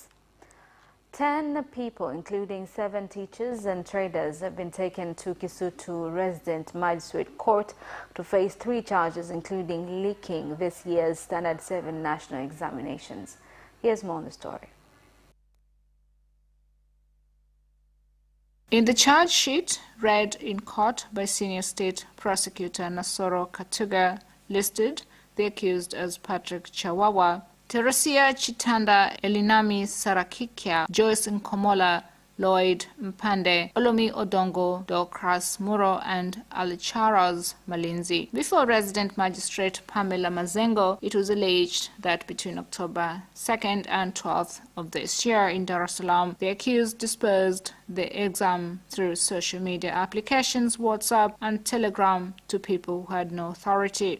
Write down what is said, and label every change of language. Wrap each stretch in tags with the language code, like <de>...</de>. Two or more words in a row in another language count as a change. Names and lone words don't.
<en>10 people, including 7 teachers and traders, have been taken to Kisutu Resident Magistrate Court to face 3 charges, including leaking this year's Standard 7 national examinations. Here's more on the story. In the charge sheet read in court by Senior State Prosecutor Nasoro Katuga, listed the accused as Patrick Chawawa, Teresia Chitanda, Elinami Sarakikia, Joyce Nkomola, Lloyd Mpande, Olomi Odongo, Dorcas Muro, and Alicharas Malinzi. Before Resident Magistrate Pamela Mazengo, it was alleged that between October 2nd and 12th of this year in Dar es Salaam, the accused dispersed the exam through social media applications, WhatsApp and Telegram to people who had no authority.</en>